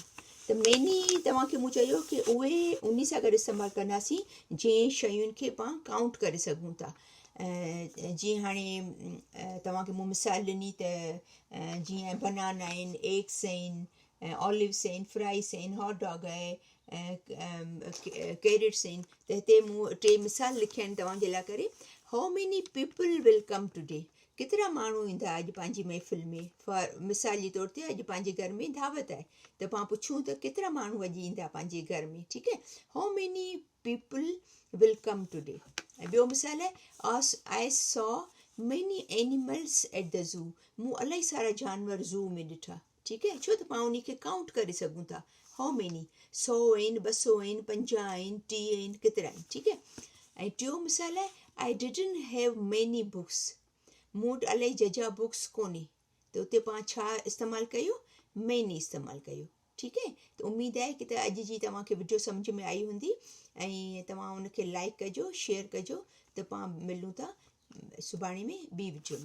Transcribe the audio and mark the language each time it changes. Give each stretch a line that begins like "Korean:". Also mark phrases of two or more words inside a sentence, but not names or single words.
Sindhi: त मैनी तव्हांखे मूं चयो की उहे उन सां गॾु इस्तेमालु कंदासीं जंहिं शयुनि खे पाण काउंट करे सघूं था। जीअं हाणे तव्हांखे मूं मिसाल ॾिनी त जीअं बनाना आहिनि, एग्स आहिनि, ऑलिव्स आहिनि, फ्राइज़ आहिनि, हॉट डॉग आहे, कैरेट्स आहिनि। त हिते मूं 3 मिसाल लिखिया आहिनि तव्हांजे लाइ करे।
English: how many people will come today,
Sindhi: केतिरा माण्हू ईंदा अॼु पंहिंजी महफ़िल में। फॉर मिसाल जे तौर ते अॼु पंहिंजे घर में दावत आहे, त पाण पुछूं त केतिरा माण्हू अॼु ईंदा पंहिंजे घर में। ठीकु आहे।
English: how many people will come today.
Sindhi: ऐं ॿियो मिसाल आहे
English: I saw many animals at the zoo,
Sindhi: मूं इलाही सारा जानवर ज़ू में ॾिठा। ठीकु आहे। छो त पाण उन खे काउंट करे सघूं था।
English: how many,
Sindhi: 100 आहिनि, 200 आहिनि, 50 आहिनि, 30 आहिनि, केतिरा आहिनि। ठीकु आहे। ऐं टियों मिसाल आहे
English: I didn't have many books,
Sindhi: मूं वटि इलाही जजा बुक्स कोन्हे, त उते पाण छा इस्तेमालु कयो, मैनी इस्तेमालु कयो। ठीकु आहे। त उमेदु आहे की त अॼु जी तव्हांखे वीडियो सम्झ में आई हूंदी, ऐं तव्हां उनखे लाइक कजो, शेयर कजो। त पाण मिलूं था सुभाणे में ॿी वीडियो में।